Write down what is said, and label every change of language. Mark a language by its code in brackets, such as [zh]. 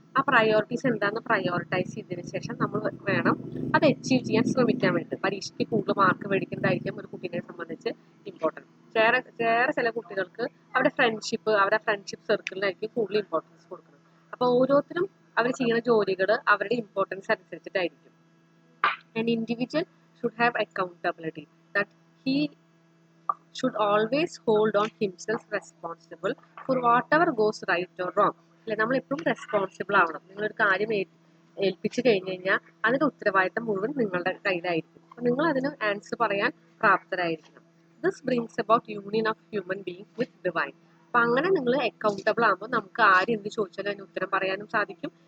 [ml] ആ പ്രയോറിറ്റീസ് എന്താണെന്ന് പ്രയോറിറ്റൈസ് ചെയ്തതിന് ശേഷം നമ്മൾ വേണം അത് അച്ചീവ് ചെയ്യാൻ ശ്രമിക്കാൻ വേണ്ടി. പരീക്ഷയ്ക്ക് കൂടുതൽ മാർക്ക് മേടിക്കുന്നതായിരിക്കും ഒരു കുട്ടീനെ സംബന്ധിച്ച് ഇമ്പോർട്ടൻറ്റ്. വേറെ ചില കുട്ടികൾക്ക് അവരുടെ ഫ്രണ്ട്ഷിപ്പ് സർക്കിളിനായിരിക്കും കൂടുതൽ ഇമ്പോർട്ടൻസ് കൊടുക്കുന്നത്. അപ്പോൾ ഓരോരുത്തരും അവർ ചെയ്യുന്ന ജോലികൾ അവരുടെ importance അനുസരിച്ചിട്ടായിരിക്കും. [en] An individual should have accountability, that he should always hold on himself responsible for whatever goes right or wrong. [ml] അല്ലെ, നമ്മൾ എപ്പോഴും റെസ്പോൺസിബിൾ ആവണം. നിങ്ങളൊരു കാര്യം ഏൽപ്പിച്ചു കഴിഞ്ഞ് കഴിഞ്ഞാൽ അതിന്റെ ഉത്തരവാദിത്തം മുഴുവൻ നിങ്ങളുടെ കയ്യിലായിരിക്കും. അപ്പോൾ നിങ്ങൾ അതിന് ആൻസർ പറയാൻ പ്രാപ്തരായിരിക്കണം. [en] This brings about union of human beings with divine. [ml] അപ്പൊ അങ്ങനെ നിങ്ങൾ അക്കൗണ്ടബിൾ ആകുമ്പോൾ നമുക്ക് ആര് എന്ത് ചോദിച്ചാലും അതിന് ഉത്തരം പറയാനും സാധിക്കും.